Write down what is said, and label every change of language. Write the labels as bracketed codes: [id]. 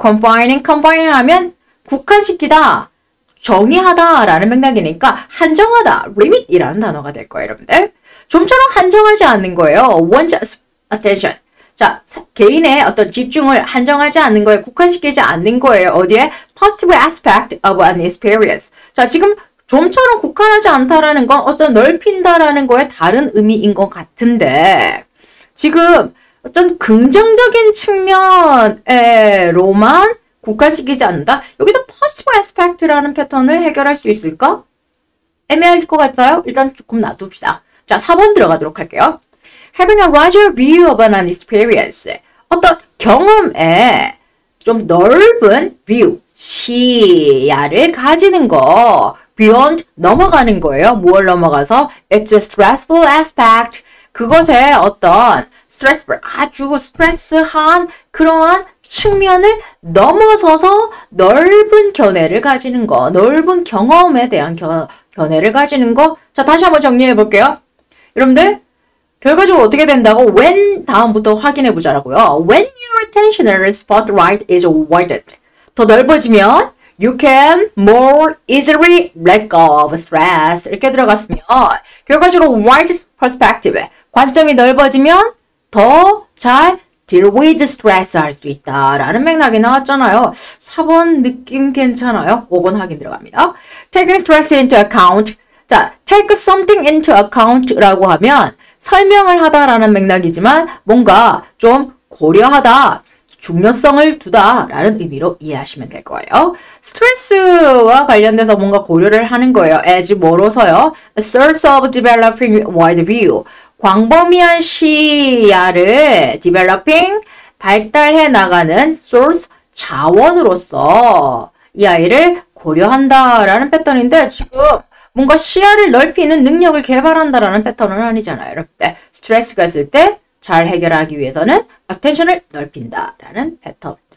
[ko] confining 하면 국한시키다, 정의하다 라는 맥락이니까 한정하다, limit이라는 단어가 될 거예요, 여러분들. 좀처럼 한정하지 않는 거예요. [en] one's attention. [ko] 자, 개인의 어떤 집중을 한정하지 않는 거에 국한시키지 않는 거예요. 어디에? [en] Positive aspect of an experience. [ko] 자, 지금 좀처럼 국한하지 않다라는 건 어떤 넓힌다라는 거에 다른 의미인 것 같은데 지금 어떤 긍정적인 측면으로만 국한시키지 않는다? 여기서 positive aspect라는 패턴을 해결할 수 있을까? 애매할 것 같아요. 일단 조금 놔둡시다. 자, 4번 들어가도록 할게요. [en] Having a larger view of an experience. [ko] 어떤 경험에 좀 넓은 view, 시야를 가지는 거. beyond, 넘어가는 거예요. 뭘 넘어가서? [en] It's a stressful aspect. [ko] 그것의 어떤 stressful, 아주 스트레스한 그러한 측면을 넘어서서 넓은 견해를 가지는 거. 넓은 경험에 대한 견해를 가지는 거. 자, 다시 한번 정리해 볼게요. 여러분들, 결과적으로 어떻게 된다고? When 다음부터 확인해 보자라고요. [en] When your attentional spotlight is widened. [ko] 더 넓어지면 [en] you can more easily let go of stress. [ko] 이렇게 들어갔으면 결과적으로 wide perspective. 관점이 넓어지면 더 잘 [en] deal with stress [ko] 할 수 있다라는 맥락이 나왔잖아요. 4번 느낌 괜찮아요? 5번 확인 들어갑니다. [en] Taking stress into account. [ko] 자, take something into account라고 하면 설명을 하다라는 맥락이지만 뭔가 좀 고려하다, 중요성을 두다라는 의미로 이해하시면 될 거예요. 스트레스와 관련돼서 뭔가 고려를 하는 거예요. as 뭐로서요? [en] A source of developing wide view. [ko] 광범위한 시야를 developing, 발달해 나가는 source, 자원으로서 이 아이를 고려한다라는 패턴인데 지금 뭔가 시야를 넓히는 능력을 개발한다라는 패턴은 아니잖아요. 여러분들 스트레스가 있을 때 잘 해결하기 위해서는 attention을 넓힌다라는 패턴.